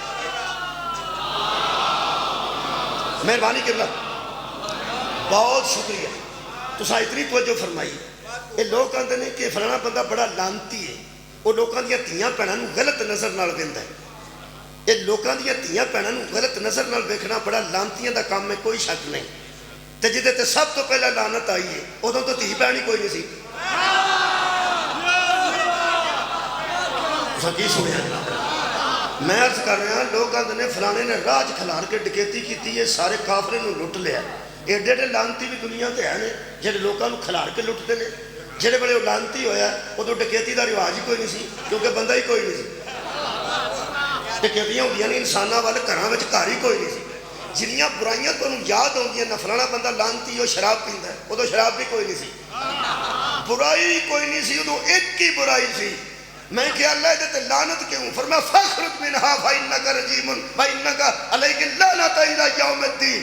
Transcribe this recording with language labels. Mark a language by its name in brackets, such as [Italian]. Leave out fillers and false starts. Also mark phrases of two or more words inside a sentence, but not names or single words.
[Urdu] مہربانی کرنا، بہت شکریہ تو اتنی توجہ فرمائی۔ یہ لوگ کہتے ہیں کہ فلانا بندہ بڑا لانتی ہے، [Punjabi] وہ لوگوں دیا دھیاں بھینوں غلط نظر نال ویندا ہے. یہ لوگوں دیا دھیاں بھینوں غلط نظر نال ویکھنا بڑا لانتیاں دا کام ہے, کوئی شک نہیں. تے جدے تے سب تو پہلے لعنت آئی ہے ادوں تو دھی بھین ہی کوئی نہیں سی. تساں کی سنیا؟ میں عرض کر رہا لوگ آندے نے فلانے نے راج کھلار کے ڈکیتی کی ہے, سارے کافرے نو لٹ لیا. ایڈے ایڈے لانتی بھی دنیا تے ہیں جہاں لوگوں کو کھلار کے لٹتے ہیں. جہے بڑے وہ لانتی ہویا ادو ڈکیتی کا رواج ہی کوئی نہیں سی, کیونکہ بندہ ہی کوئی نہیں سی. ڈکیتیاں ہوندیاں نے انساناں وال, گھراں وچ گھر ہی کوئی نہیں سی. جنیاں برائیاں تو یاد ہوندیاں نہ فلانا بندہ لانتی وہ شراب پیندا ہے, ادو شراب بھی کوئی نہیں سی, برائی کوئی نہیں سی, ادو ایک ہی برائی سی. میں کہ اللہ دے تے لعنت کیوں؟ فرمایا [Arabic] فخرج منھا فإنک رجیم وإنک علیک اللعنۃ الی یوم الدین.